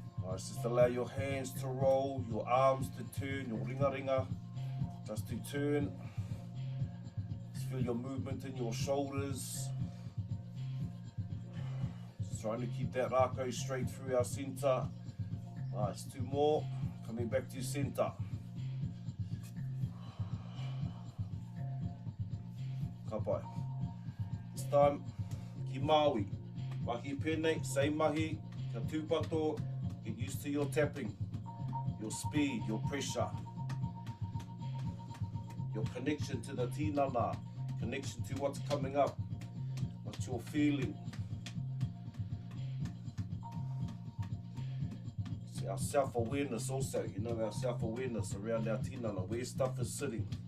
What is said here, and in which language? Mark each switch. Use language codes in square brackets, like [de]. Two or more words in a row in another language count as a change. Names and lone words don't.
[en] Nice, just allow your hands to roll, your arms to turn, your ringa just to turn. Just feel your movement in your shoulders. Just trying to keep that Rakau straight through our centre. Nice, 2 more. Coming back to centre. [mi] Ka pai. [en] This time, [mi] ki Māui. Mahi pēnei, same mahi, ka tūpato. [en] Get used to your tapping, your speed, your pressure, your connection to the tinana, connection to what's coming up, what you're feeling. It's our self-awareness also, you know, our self-awareness around our tinana, where stuff is sitting.